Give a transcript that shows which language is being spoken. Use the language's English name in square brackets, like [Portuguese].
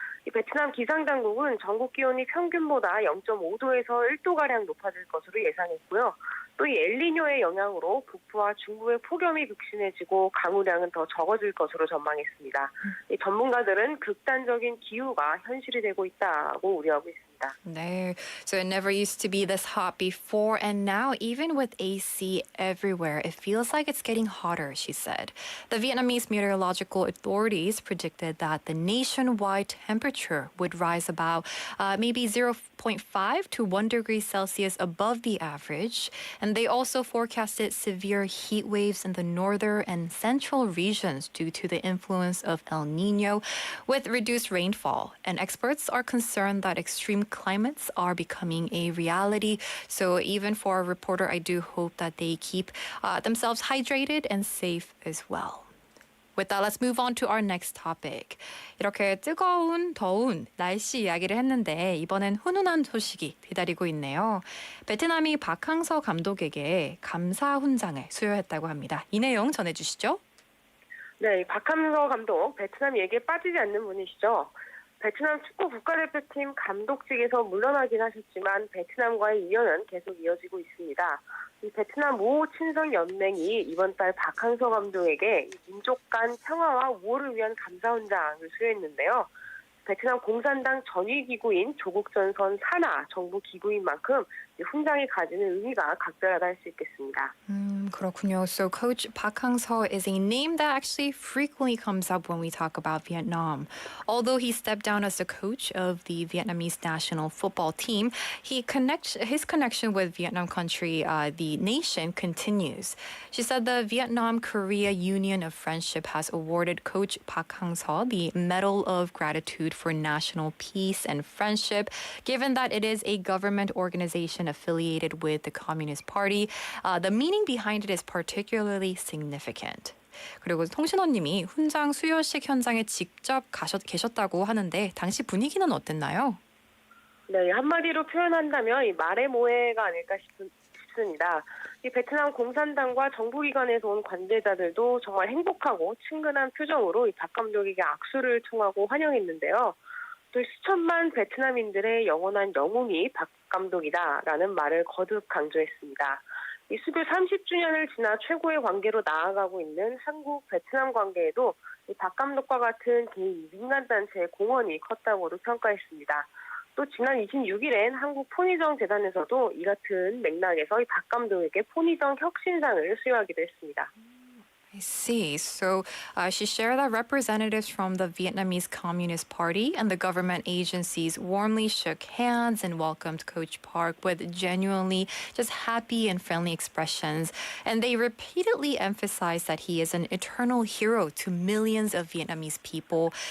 [Korean] 이 베트남 기상당국은 전국 기온이 평균보다 0.5도에서 1도가량 높아질 것으로 예상했고요. 또 이 엘니뇨의 영향으로 북부와 중부의 폭염이 극심해지고 강우량은 더 적어질 것으로 전망했습니다. 이 전문가들은 극단적인 기후가 현실이 되고 있다고 우려하고 있습니다. 네. [English] So it never used to be this hot before, and now even with AC everywhere, it feels like it's getting hotter, she said. The Vietnamese meteorological authorities predicted that the nationwide temperature would rise about maybe 0.5 to 1 degree Celsius above the average. And they also forecasted severe heat waves in the northern and central regions due to the influence of El Nino with reduced rainfall. And experts are concerned that extreme climates are becoming a reality. So even for a reporter, I do hope that they keep themselves hydrated and safe as well. With that, let's move on to our next topic. [Korean] 이렇게 뜨거운, 더운 날씨 이야기를 했는데 이번엔 훈훈한 소식이 기다리고 있네요. 베트남이 박항서 감독에게 감사 훈장을 수여했다고 합니다. 이 내용 전해주시죠. 네, 박항서 감독, 베트남 얘기에 빠지지 않는 분이시죠. 베트남 축구 국가대표팀 감독직에서 물러나긴 하셨지만 베트남과의 인연은 계속 이어지고 있습니다. 이 베트남 모 친선 연맹이 이번 달 박항서 감독에게 민족 간 평화와 우호를 위한 감사 훈장을 수여했는데요. 베트남 공산당 전위기구인 조국전선 산하 정부 기구인 만큼 훈장이 가지는 의미가 각별하다 할 수 있겠습니다. 그렇군요. So Coach Park Hang-seo is a name that actually frequently comes up when we talk about Vietnam. Although he stepped down as the coach of the Vietnamese national football team, his connection with Vietnam country, the nation, continues. She said the Vietnam-Korea Union of Friendship has awarded Coach Park Hang-seo the Medal of Gratitude for National Peace and Friendship, given that it is a government organization affiliated with the Communist Party. The meaning behind it is particularly significant. 그리고 통신원님이 훈장 수여식 현장에 직접 계셨다고 하는데 당시 분위기는 어땠나요? 네, 한마디로 표현한다면 이 말의 모해가 아닐까 싶습니다. 이 베트남 공산당과 정부기관에서 온 관계자들도 정말 행복하고 친근한 표정으로 이 박 감독에게 악수를 청하고 환영했는데요. 또 수천만 베트남인들의 영원한 영웅이 박 감독이다라는 말을 거듭 강조했습니다. 이 수교 30주년을 지나 최고의 관계로 나아가고 있는 한국 베트남 관계에도 이 박 감독과 같은 개인 민간단체의 공헌이 컸다고도 평가했습니다. 또 지난 26일엔 한국 포니정 재단에서도 이 같은 맥락에서 이 박 감독에게 포니정 혁신상을 수여하기도 했습니다. [English] I see. So she shared that representatives from the Vietnamese Communist Party and the government agencies warmly shook hands and welcomed Coach Park with genuinely just happy and friendly expressions. And they repeatedly emphasized that he is an eternal hero to millions of Vietnamese people.